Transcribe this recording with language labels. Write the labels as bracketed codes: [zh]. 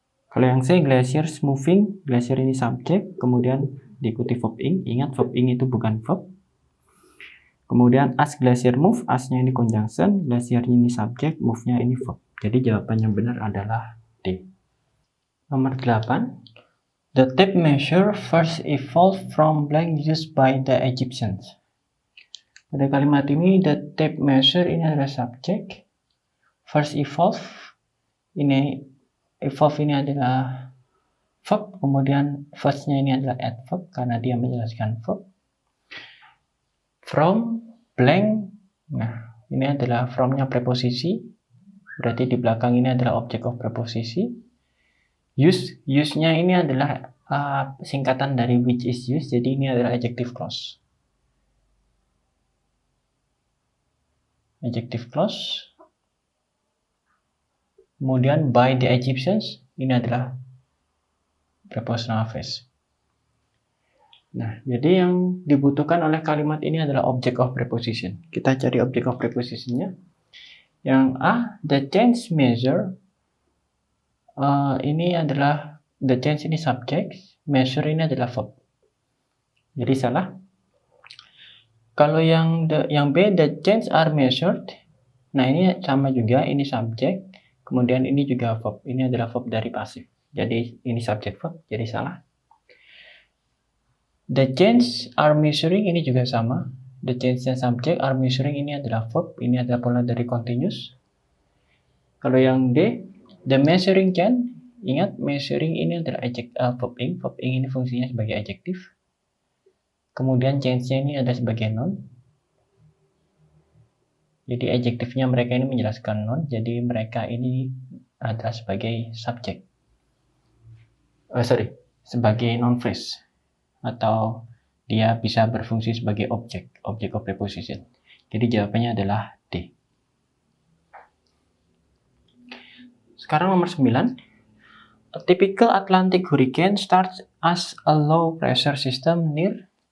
[id] Kalau yang C, glaciers moving, glacier ini subjek, kemudian diikuti verb ing, ingat verb ing itu bukan verb. Kemudian as glacier move, as-nya ini conjunction, glacier ini subjek, move-nya ini verb. Jadi jawaban yang benar adalah D. Nomor 8. [en] The tape measure first evolved from blank used by the Egyptians. [id] Pada kalimat ini, the tape measure ini adalah subjek. First evolve ini adalah verb, kemudian first-nya ini adalah adverb karena dia menjelaskan verb. From blank, nah ini adalah from-nya preposisi, berarti di belakang ini adalah object of preposisi. Use-nya ini adalah singkatan dari which is used, jadi ini adalah adjective clause. Adjective clause. Kemudian by the Egyptians, ini adalah prepositional phrase. Nah, jadi yang dibutuhkan oleh kalimat ini adalah object of preposition. Kita cari object of prepositionnya. Yang A, [en] the change measure. [id] Ini adalah the change ini subject, measure ini adalah verb. Jadi salah. Kalau yang B, [en] the change are measured. [id] Nah, ini sama juga, ini subject. Kemudian ini juga verb. Ini adalah verb dari pasif. Jadi ini subject verb, jadi salah. [en] The change are measuring [id] ini juga sama. The change dan subject are measuring ini adalah verb. Ini adalah pola dari continuous. Kalau yang D, [en] the measuring can, [id] ingat measuring ini adalah verb ing. Verb ing ini fungsinya sebagai adjektif. Kemudian change-nya ini adalah sebagai noun. Jadi adjektifnya mereka ini menjelaskan noun. Jadi mereka ini adalah sebagai subjek. Sebagai noun phrase. Atau dia bisa berfungsi sebagai object of preposition. Jadi jawabannya adalah D. Sekarang nomor 9. [en] A typical Atlantic hurricane starts as a low pressure system near.